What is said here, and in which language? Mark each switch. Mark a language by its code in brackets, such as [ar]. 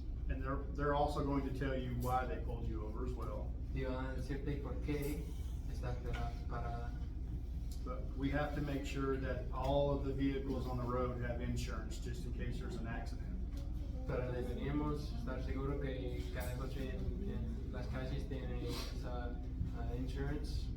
[en] And they're also going to tell you why they pulled you over as well. [es] Y van a decirte por qué estás parada. [en] But we have to make sure that all of the vehicles on the road have insurance just in case there's an accident. [es] Pero deberíamos estar seguros que cada coche en las calles tiene esa insurance.